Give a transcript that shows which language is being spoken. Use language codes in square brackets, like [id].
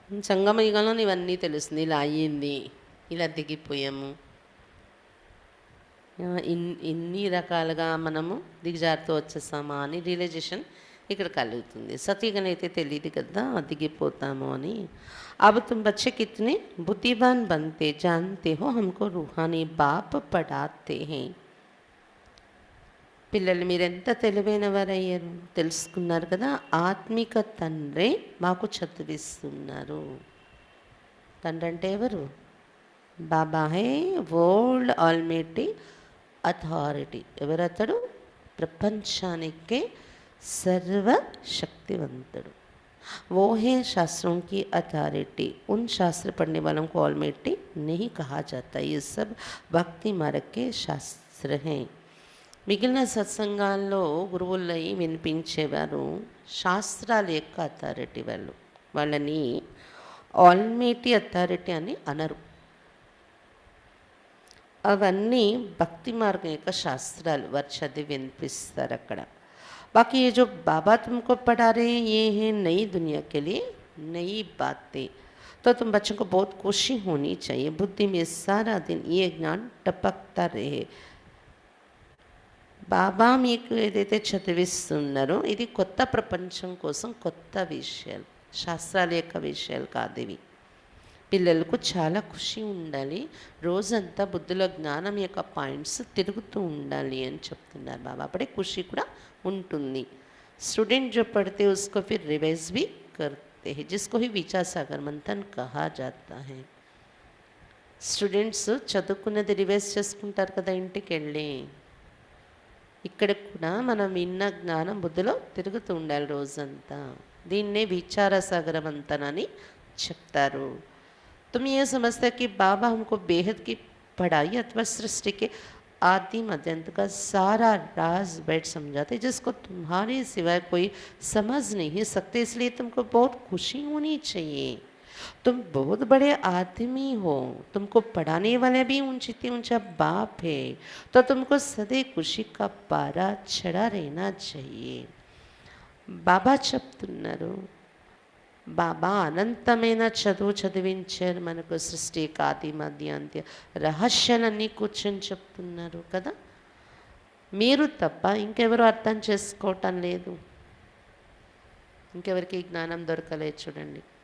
[te] సంగమ యుగంలో ఇవన్నీ తెలుస్తుంది, ఇలా అయ్యింది, ఇలా దిగిపోయాము, ఇన్ని రకాలుగా మనము దిగజారుతూ వచ్చేసామా అని రియలైజేషన్ ఇక్కడ కలుగుతుంది. సతీగణ అయితే తెలియదు కదా దిగిపోతాము అని. [hi] अब तुम बच्चे कितने बुद्धिमान बनते जानते हो, हमको रूहानी बाप पढ़ाते हैं. [te] పిల్లలు మీరెంత తెలివైన వారయ్యారు, తెలుసుకున్నారు కదా, ఆత్మిక తండ్రి మాకు చదివిస్తున్నారు. తండ్రి అంటే ఎవరు? బాబా హే వరల్డ్ ఆల్మైటీ అథారిటీ. ఎవరతడు? ప్రపంచానికే सर्वशक्तिवंतुడు. [hi] वो है शास्त्रों की अथॉरिटी. उन शास्त्र पढ़ने वालों को ऑलमाइटी नहीं कहा जाता, ये सब भक्ति मार्ग के शास्त्र हैं. [te] మిగిలిన సత్సంగాల్లో గురువులై వినిపించేవారు శాస్త్రాల యొక్క అథారిటీ, వాళ్ళని ఆల్మైటీ అథారిటీ అని అనరు. అవన్నీ భక్తి మార్గం యొక్క శాస్త్రాలు, వారు చదివి వినిపిస్తారు అక్కడ. [hi] बाकी ये जो बाबा तुमको पढ़ा रहे हैं, ये है नई दुनिया के लिए नई बातें. तो तुम बच्चों को बहुत खुशी होनी चाहिए, बुद्धि में सारा दिन ये ज्ञान टपकता रहे. [te] బాబా మీకు ఏదైతే చదివిస్తున్నారో ఇది కొత్త ప్రపంచం కోసం కొత్త విషయాలు, శాస్త్రాల యొక్క విషయాలు కాదు ఇవి. పిల్లలకు చాలా ఖుషి ఉండాలి, రోజంతా బుద్ధిలో జ్ఞానం యొక్క పాయింట్స్ తిరుగుతూ ఉండాలి అని చెప్తున్నారు బాబా. అప్పుడే ఖుషి కూడా ఉంటుంది. [hi] स्टूडेंट जो पढ़ते हैं उसको फिर रिवाइज भी करते हैं, जिसको ही विचार सागर मंथन कहा जाता है. [te] స్టూడెంట్స్ చదువుకున్నది రివైజ్ చేసుకుంటారు కదా ఇంటికి వెళ్ళి. ఇక్కడ కూడా మనం విన్న జ్ఞానం బుద్ధిలో తిరుగుతూ ఉండాలి రోజంతా. దీన్నే విచార సాగర మంథన్ అని చెప్తారు. [hi] तुम ये समझते कि बाबा हमको बेहद की पढ़ाई अथवा सृष्टि के आदि मध्यंत का सारा राज बैठ समझाते, जिसको तुम्हारे सिवाय कोई समझ नहीं सकते, इसलिए तुमको बहुत खुशी होनी चाहिए. तुम बहुत बड़े आदमी हो, तुमको पढ़ाने वाले भी ऊंचे ऊंचा बाप है, तो तुमको सदैव खुशी का पारा चढ़ा रहना चाहिए. [te] बाबा చెప్తున్నారు, బాబా అనంతమైన చదువు చదివించారు మనకు, సృష్టి ఆది మధ్య అంత్య రహస్యాలన్నీ కూర్చొని చెప్తున్నారు కదా. మీరు తప్ప ఇంకెవరు అర్థం చేసుకోవటం లేదు, ఇంకెవరికి జ్ఞానం దొరకలేదు చూడండి.